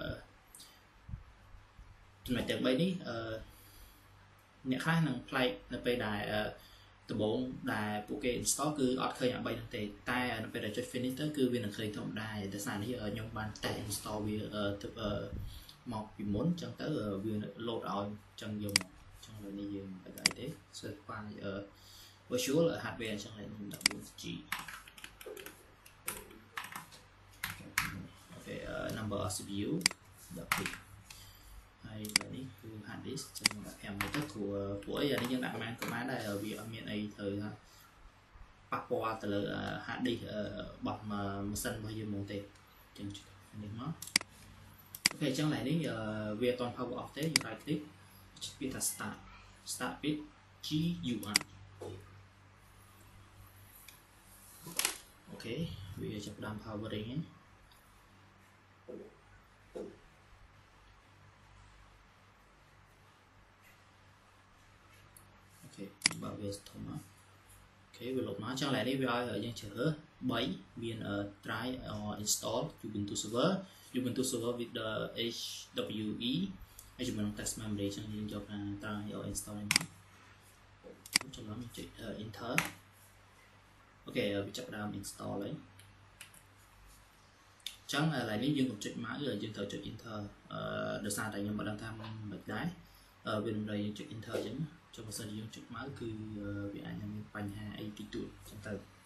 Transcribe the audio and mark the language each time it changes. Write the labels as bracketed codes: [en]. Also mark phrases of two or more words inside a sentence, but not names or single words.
[km] ចំណុចទាំង3នេះអ្នកខ្លះនឹងផ្លែកនៅពេលដែលដំបូងដែលពួកគេ install គឺអត់ឃើញអា3ហ្នឹងទេតែនៅពេលដែលចុច finish ទៅគឺវានឹងឃើញធម្មតាដោយសារនេះខ្ញុំបានតែ install វាមកពីមុនអញ្ចឹងទៅវា load ឲ្យអញ្ចឹងយកមកអញ្ចឹងលើនេះយើងមិនបាច់អីទេ [en] search file virtual hardware [km] អញ្ចឹងហើយខ្ញុំដាក់ 4G អូខេ [en] number of CPU [km] ដាក់ពីហើយនេះគឺ [en] hard disk [km] ចឹងដាក់5ទៅព្រោះអីអានេះយើងដាក់បានក៏បានដែរវាអត់មានអីត្រូវថាប៉ះពាល់ទៅលើ [en] hard disk [km] របស់ម៉ាស៊ីនរបស់យើងហ្មងទេចឹងនេះមកអូខេអញ្ចឹងឡើយនេះវាអត់ទាន់ [en] power off [km] ទេយើង [en] right click [km] ពាក្យថា [en] start with GUI [km] អូខេវាចាប់ផ្ដើម powering ហ្នឹងអូខេបើវាធំមកអូខេ វាលុបមកអញ្ចឹងឡើយនេះវាឲ្យយើងជ្រើស3មាន [en] try or install Ubuntu server with the HWE [km] ហើយជាមួយនឹង [en] test memory [km] អញ្ចឹងយើងយកថា [en] try or install [km] នេះមកចាំឡើងចុច enter អូខេវាចាប់ដើម install ហើយ ចឹងឥឡូវនេះយើងកុំចុចមកយើងត្រូវចុច enter ដោយសារតែខ្ញុំមិនដឹងថាមិនដែរវានឹងឲ្យយើងចុច enter អញ្ចឹងចុះបើសិនយើងចុចមកគឺវាអាចនឹងមានបញ្ហាអីតិចតួចអញ្ចឹងទៅ